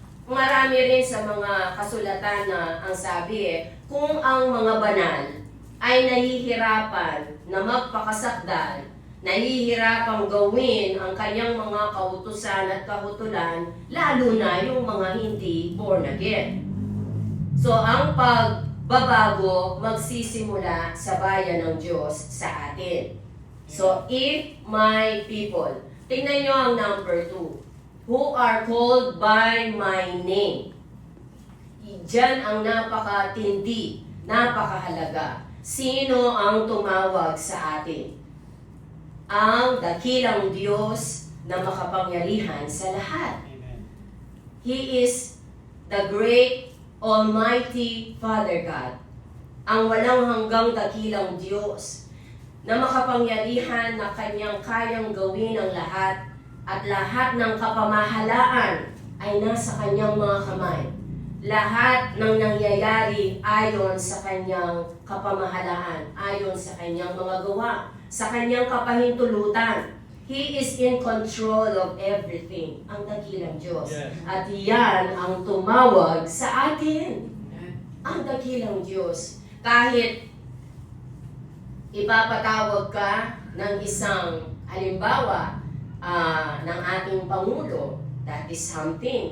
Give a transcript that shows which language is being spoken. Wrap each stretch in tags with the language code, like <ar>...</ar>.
<tl>Marami rin sa mga kasulatan na ang sabi kung ang mga banal ay nahihirapan na magpakasakdal, nahihirapang gawin ang kanyang mga kautusan at kahutulan, lalo na yung mga hindi born again. So, ang pagbabago magsisimula sa bayan ng Diyos sa atin. So, if my people, tingnan nyo ang number 2, who are called by my name. Diyan ang napakatindi, napakahalaga. Sino ang tumawag sa atin? Ang dakilang Diyos na makapangyarihan sa lahat. Amen. He is the great Almighty Father God, ang walang hanggang dakilang Diyos na makapangyarihan na kanyang kayang gawin ang lahat at lahat ng kapamahalaan ay nasa kanyang mga kamay. Lahat ng nangyayari ayon sa kanyang kapamahalaan, ayon sa kanyang mga gawa, sa kanyang kapahintulutan.</tl> <en>He is in control of everything, ang dakilang Diyos. Yes.</en> <tl>At yan ang tumawag sa atin, ang dakilang Diyos. Kahit ipapatawag ka ng isang halimbawa ng ating Pangulo, that is something.</tl>